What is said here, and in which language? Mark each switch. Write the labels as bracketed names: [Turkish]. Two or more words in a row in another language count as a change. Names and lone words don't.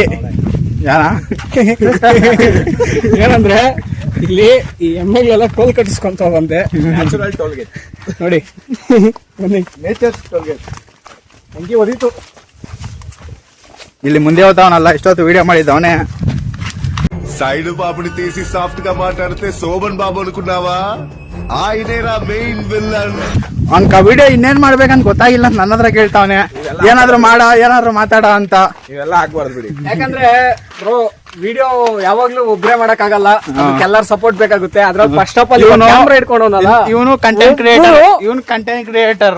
[Kannada] ಏನಂದ್ರೆ ಇಲ್ಲಿ ಈ ಎಮ್ಮೆಗಳೆಲ್ಲ ಟೋಲ್ ಕಟ್ಟಿಸ್ಕೊಂತ ಬಂದೆ. [English] natural tollgate [Kannada] ನೋಡಿ, [English] nature tollgate [Kannada] ಹಂಗೆ ಒದೀತು. ಇಲ್ಲಿ ಮುಂದೆ ಹೋಗ್ತಾವನಲ್ಲ, ಇಷ್ಟೊತ್ತು ವಿಡಿಯೋ ಮಾಡಿದ್ದವನೇ. [Telugu] సైడ్ బాబుని తీసి సాఫ్ట్ గా మాట్లాడితే శోభన్ బాబు అనుకున్నావా? ఆయనేరా [English] main villain. [Kannada] ಅವ್ನ್ಕ ವಿಡಿಯೋ ಇನ್ನೇನ್ ಮಾಡ್ಬೇಕಂತ ಗೊತ್ತಾಗಿಲ್ಲ, ನನ್ನ ಹತ್ರ ಕೇಳ್ತಾವನೆ ಏನಾದ್ರು ಮಾತಾಡ ಅಂತ. ಇವೆಲ್ಲ ಆಗ್ಬಾರ್ದು ಬಿಡಿ. ಯಾಕಂದ್ರೆ ಬ್ರೋ, ವಿಡಿಯೋ ಯಾವಾಗ್ಲೂ ಒಬ್ರೇ ಮಾಡಕ್ಕಾಗಲ್ಲ, ಎಲ್ಲರ ಸಪೋರ್ಟ್ ಬೇಕಾಗುತ್ತೆ. ಅದ್ರಲ್ಲಿ [English] first of all [Kannada] ಕ್ಯಾಮ್ರಾ ಇಟ್ಕೊಂಡವನಲ್ಲ ಇವನು [English] content creator.